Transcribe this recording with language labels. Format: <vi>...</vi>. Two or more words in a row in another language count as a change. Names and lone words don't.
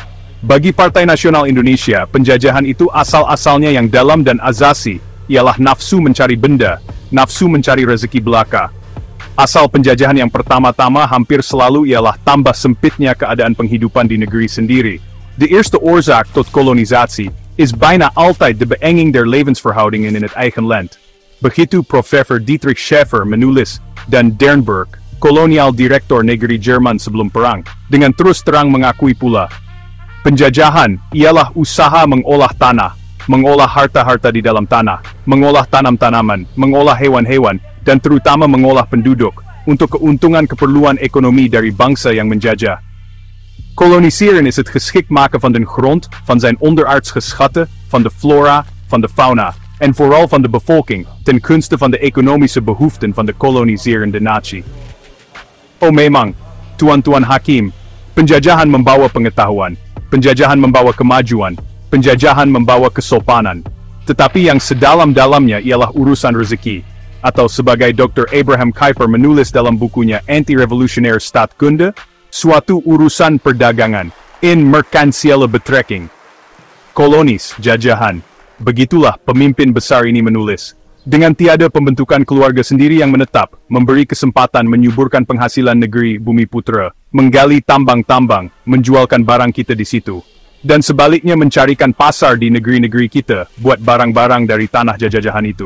<id>Bagi Partai Nasional Indonesia, penjajahan itu asal-asalnya yang dalam dan azasi, ialah nafsu mencari benda, nafsu mencari rezeki belaka. Asal penjajahan yang pertama-tama hampir selalu ialah tambah sempitnya keadaan penghidupan di negeri sendiri.</id> <nl>De eerste oorzaak tot kolonisatie is bijna altijd de beenging der levensverhoudingen in het eigen land.</nl> <id>Begitu Professor Dietrich Schäfer menulis, dan Dernburg, kolonial direktur negeri Jerman sebelum perang, dengan terus terang mengakui pula, penjajahan ialah usaha mengolah tanah, mengolah harta-harta di dalam tanah, mengolah tanam-tanaman, mengolah hewan-hewan, dan terutama mengolah penduduk, untuk keuntungan keperluan ekonomi dari bangsa yang menjajah.</id> <nl>Koloniseren is het geschikt maken van den grond, van zijn onderaards geschatte, van de flora, van de fauna, en vooral van de bevolking, ten gunste van de economische behoeften van de koloniserende natie.</nl> <id>Oh memang, Tuan-Tuan Hakim, penjajahan membawa pengetahuan, penjajahan membawa kemajuan, penjajahan membawa kesopanan, tetapi yang sedalam-dalamnya ialah urusan rezeki, atau sebagai Dr. Abraham Kuyper menulis dalam bukunya Anti-Revolutionaire Staatkunde, suatu urusan perdagangan,</id> <nl>in merkantiële betrekking.</nl> <id>Kolonis, jajahan. Begitulah pemimpin besar ini menulis. Dengan tiada pembentukan keluarga sendiri yang menetap, memberi kesempatan menyuburkan penghasilan negeri Bumi Putra, menggali tambang-tambang, menjualkan barang kita di situ. Dan sebaliknya mencarikan pasar di negeri-negeri kita, buat barang-barang dari tanah jajahan itu.</id>